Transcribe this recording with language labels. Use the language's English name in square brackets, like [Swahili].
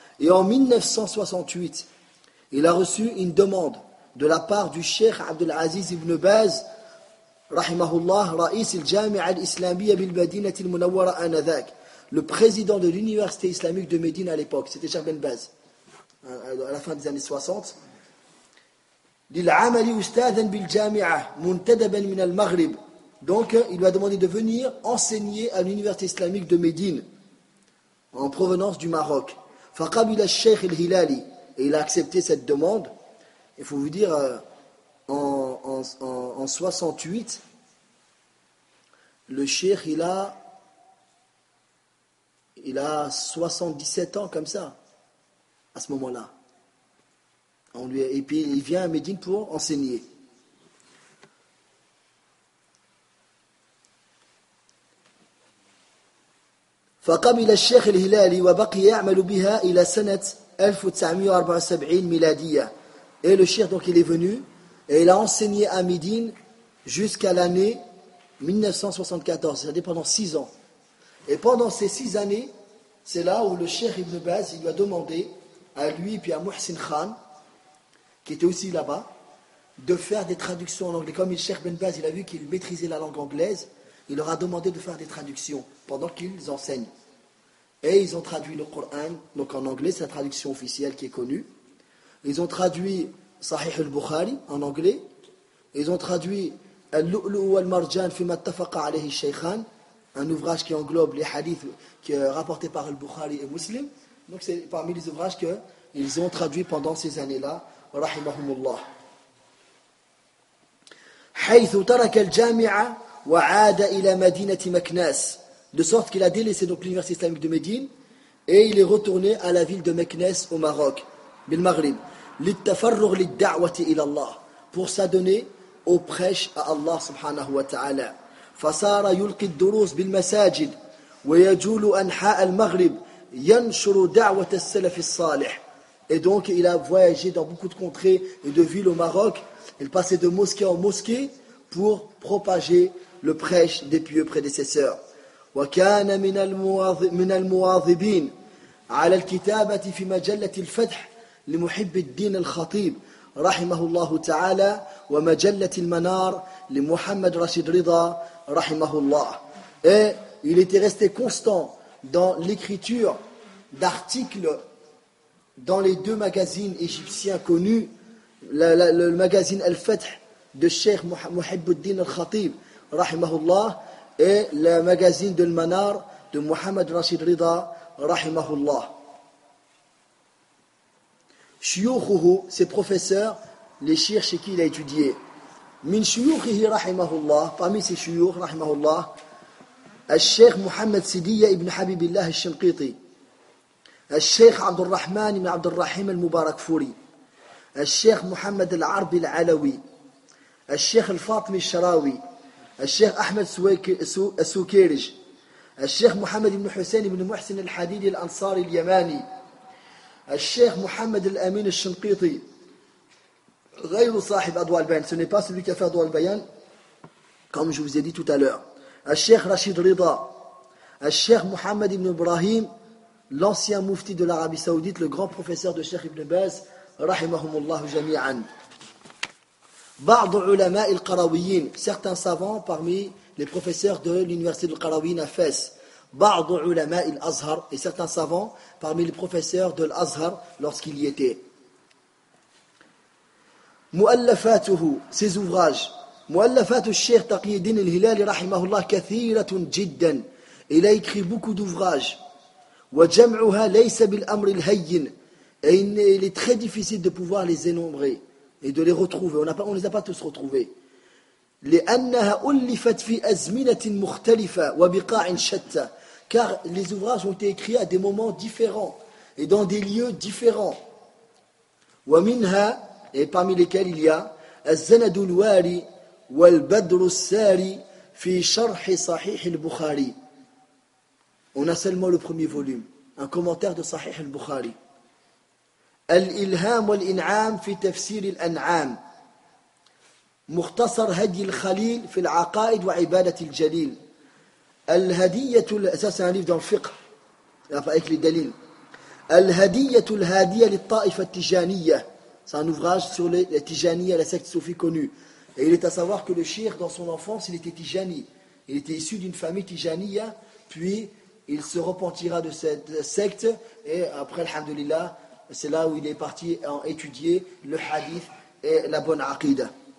[French] Et en 1968, il a reçu une demande de la part du Sheikh Abdel Aziz ibn Baz, [Arabic] رحمه الله رئيس الجامعة الإسلامية بالمدينة المنورة آنذاك. [French] Le président de l'université islamique de Médine à l'époque, c'était Cheikh Ben Baz, à la fin des années 60. [Arabic] للعمل أستاذا بالجامعة منتدبا من المغرب. [French] Donc, il lui a demandé de venir enseigner à l'université islamique de Médine, en provenance du Maroc. [Arabic] فقبل الشيخ الهلالي. [French] Et il a accepté cette demande. Il faut vous dire, En 68, le cheikh, il a 77 ans comme ça, à ce moment-là. Et puis il vient à Médine pour enseigner. [Arabic] فقبل الشيخ الهلالي وبقي يعمل بها إلى سنة 1974 ميلادية. [French] Et le cheikh, donc, il est venu. Et il a enseigné à Médine jusqu'à l'année 1974, c'est-à-dire pendant 6 ans. Et pendant ces 6 années, c'est là où le cheikh Ibn Baz lui a demandé à lui et à Mohsin Khan, qui était aussi là-bas, de faire des traductions en anglais. Comme Cheikh Ben Baz, il a vu qu'il maîtrisait la langue anglaise, il leur a demandé de faire des traductions pendant qu'ils enseignent. Et ils ont traduit le Coran, donc en anglais, c'est la traduction officielle qui est connue. Ils ont traduit Sahih al-Bukhari en anglais. Ils ont traduit Al-Lu'lu'u al-Marjan fima attafaqa alayhi al-Shaykhan, un ouvrage qui englobe les hadiths qui est rapporté par Al-Bukhari et Muslim. Donc c'est parmi les ouvrages qu'ils ont traduit pendant ces années-là. [Arabic] Rahimahumullah. حيث ترك الجامعة وعاد إلى مدينة مكناس. [French] De sorte qu'il a délaissé donc l'université islamique de Médine et il est retourné à la ville de Meknès au Maroc, [Arabic] bil Maghrib, للتفرغ للدعوة إلى الله, [French] pour s'adonner au prêche à Allah subhanahu wa ta'ala. [Arabic] فصار يلقي الدروس بالمساجد ويجول أنحاء المغرب ينشر دعوة السلف الصالح. [French] Et donc il a voyagé dans beaucoup de contrées et de villes au Maroc. Il passait de mosquée en mosquée pour propager le prêche des pieux prédécesseurs. [Arabic] وكان من المواظبين على الكتابة في مجلة الفتح لمحب الدين الخطيب رحمه الله تعالى ومجلة المنار لمحمد رشيد رضا رحمه الله. [French] Et il était resté constant dans l'écriture d'articles dans les deux magazines égyptiens connus, le magazine Al-Fath de Cheikh Muhibbuddin Al-Khatib rahimahullah et le magazine de Al-Manar de Mohamed Rashid Rida rahimahullah. Shuyukhuhu, ses professeurs, les shir chez qui il a étudié. [Arabic] Min shuyukhihi rahimahullah, [French] parmi ses shuyukh rahimahullah, [Arabic] Al-Sheikh Mohamed Sidiya ibn Habibillah al-Shinqiti, Al-Sheikh Abdurrahman ibn Abdurrahim al-Mubarak Furi, الشيخ محمد العربي العلوي، الشيخ الفاطمي الشراوي، الشيخ أحمد سوكيرج، الشيخ محمد بن حسين بن محسن الحديدي الأنصاري اليماني، الشيخ محمد الأمين الشنقيطي، غير صاحب أضواء البيان. [French] Ce n'est pas celui qui a fait أضواء البيان، comme je vous ai dit tout à l'heure. الشيخ رشيد رضا، الشيخ محمد بن إبراهيم، l'ancien mufti de l'Arabie Saoudite, le grand professeur de Cheikh Ibn Baz. [Arabic] رحمهم الله جميعا. بعض علماء القرويين, [French] certains savants parmi les professeurs de l'université de القرويين à Fès. [Arabic] بعض علماء الأزهر, [French] et certains savants parmi les professeurs de l'Azhar lorsqu'il y était. [Arabic] مؤلفاته, [French] ses ouvrages. [Arabic] مؤلفات الشيخ تقي الدين الهلالي رحمه الله كثيرة جدا. [French] Il a écrit beaucoup d'ouvrages. [Arabic] وجمعها ليس بالأمر الهين. [French] Et il est très difficile de pouvoir les énumérer et de les retrouver. On ne les a pas tous retrouvés. [Arabic] لِأَنَّهَا أُلِّفَتْ فِي أَزْمِنَةٍ مُخْتَلِفَةٍ وَبِقَاعٍ شَتَّةٍ. [French] Car les ouvrages ont été écrits à des moments différents et dans des lieux différents. [Arabic] وَمِنْهَا, [French] et parmi lesquels il y a [Arabic] الزَّنَدُ الْوَارِي وَالْبَدْرُ السَّارِي فِي شَرْحِ صَحِيحِ الْبُخَارِي. [French] On a seulement le premier volume, un commentaire de Sahih al-Bukhari. [Arabic] الإلهام والإنعام في تفسير الأنعام مختصر هدي الخليل في العقائد وعبادة الجليل الهدية الأساسية في الفقه رفعك للدليل الهدية الهادية للطائفة التجانية [French] c'est un ouvrage sur les tijaniyya, la secte soufie connue. Et il est à savoir que le cheikh dans son enfance il était tijani, il était issu d'une famille tijaniyya, puis il se repentira de cette secte et après alhamdulillah c'est là où il est parti en étudier le hadith et la bonne aqida.